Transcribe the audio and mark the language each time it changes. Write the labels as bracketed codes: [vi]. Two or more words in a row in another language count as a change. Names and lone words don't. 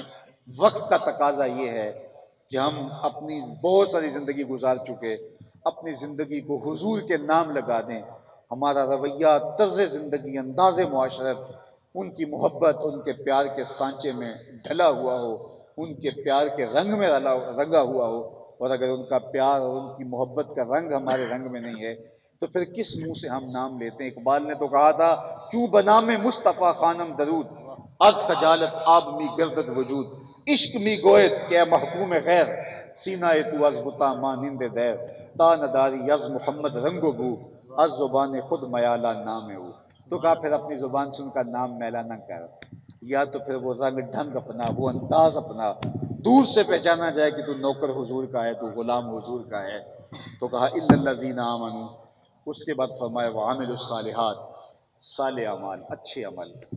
[ur] وقت کا تقاضا یہ ہے کہ ہم اپنی بہت ساری زندگی گزار چکے، اپنی زندگی کو حضور کے نام لگا دیں، ہمارا رویہ، طرز زندگی، انداز معاشرت ان کی محبت، ان کے پیار کے سانچے میں ڈھلا ہوا ہو، ان کے پیار کے رنگ میں رنگا ہوا ہو، اور اگر ان کا پیار اور ان کی محبت کا رنگ ہمارے رنگ میں نہیں ہے تو پھر کس منہ سے ہم نام لیتے ہیں؟ [fa] اقبال نے تو کہا تھا، چوں بنام مصطفیٰ خوانم درود، از خجالت آب می گردد وجود، عشق می گوید کہ محکوم غیر، سینہ تو از بتا مانند دیر، تا نداری از محمد رنگ و بو، از زبان خود میالا نام او۔ [ur] تو کہا پھر اپنی زبان سے ان کا نام میلا نہ کر، یا تو پھر وہ رنگ ڈھنگ اپنا، وہ انداز اپنا، دور سے پہچانا جائے کہ تو نوکر حضور کا ہے، تو غلام حضور کا ہے۔ تو کہا [ar] الا الذین آمنوا، [ur] اس کے بعد فرمایا [ar] وعملوا الصالحات، [ur] صالح اعمال، اچھے عمل۔